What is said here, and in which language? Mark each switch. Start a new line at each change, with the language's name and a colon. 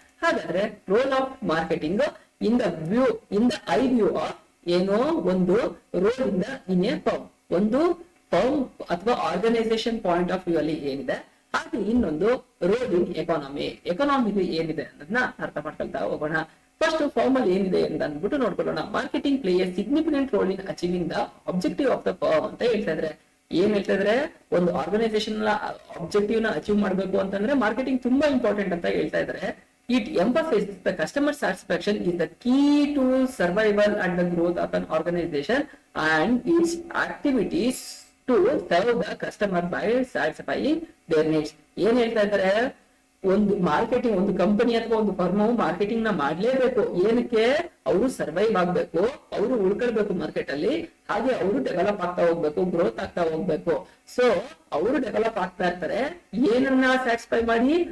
Kannada: ಹಾಗಾದ್ರೆ
English: role of marketing in the eye view of
Kannada: ಏನೋ ಒಂದು ರೋಲ್ ಇಂದ ಇನ್ ಎ ಫರ್ಮ್, ಒಂದು ಫರ್ಮ್ ಅಥವಾ ಆರ್ಗನೈಸೇಷನ್ ಪಾಯಿಂಟ್ ಆಫ್ ವ್ಯೂ ಅಲ್ಲಿ ಏನಿದೆ, ಹಾಗೆ ಇನ್ನೊಂದು ರೋಲ್ ಇನ್ ಎಕಾನಮಿ ಏನಿದೆ ಅನ್ನೋದನ್ನ ಅರ್ಥ ಮಾಡ್ಕೊಳ್ತಾ ಹೋಗೋಣ. ಫಸ್ಟ್ ಫರ್ಮ್ ಅಲ್ಲಿ ಏನಿದೆ ಅಂತ ಅಂದ್ಬಿಟ್ಟು ನೋಡ್ಕೊಳ್ಳೋಣ.
English: marketing play a significant role in achieving the objective of the firm
Kannada: ಅಂತ ಹೇಳ್ತಾ ಇದ್ರೆ, ಏನ್ ಹೇಳ್ತಾ ಇದ್ರೆ, ಒಂದು ಆರ್ಗನೈಸೇಷನ್ ಆಬ್ಜೆಕ್ಟಿವ್ ನ ಅಚೀವ್ ಮಾಡ್ಬೇಕು ಅಂತಂದ್ರೆ ಮಾರ್ಕೆಟಿಂಗ್ ತುಂಬಾ ಇಂಪಾರ್ಟೆಂಟ್ ಅಂತ ಹೇಳ್ತಾ ಇದ್ರೆ.
English: It emphasizes the customer satisfaction is the key to survival and the growth of an organization and its activities to serve the customer by satisfying their needs.
Kannada: ಏನ್ ಹೇಳ್ತಾ ಇದ್ದಾರೆ, ಒಂದು ಮಾರ್ಕೆಟಿಂಗ್, ಒಂದು ಕಂಪನಿ ಅಥವಾ ಒಂದು ಫರ್ಮ್ ಮಾರ್ಕೆಟಿಂಗ್ ನ ಮಾಡ್ಲೇಬೇಕು. ಏನಕ್ಕೆ? ಅವರು ಸರ್ವೈವ್ ಆಗ್ಬೇಕು, ಅವರು ಉಳ್ಕೊಳ್ಬೇಕು ಮಾರ್ಕೆಟ್ ಅಲ್ಲಿ, ಹಾಗೆ ಅವರು ಡೆವಲಪ್ ಆಗ್ತಾ ಹೋಗ್ಬೇಕು, ಗ್ರೋತ್ ಆಗ್ತಾ ಹೋಗ್ಬೇಕು. ಸೊ ಅವರು ಡೆವಲಪ್ ಆಗ್ತಾ ಇರ್ತಾರೆ. ಏನನ್ನ ಸ್ಯಾಟಿಸ್ಫೈ ಮಾಡಿ?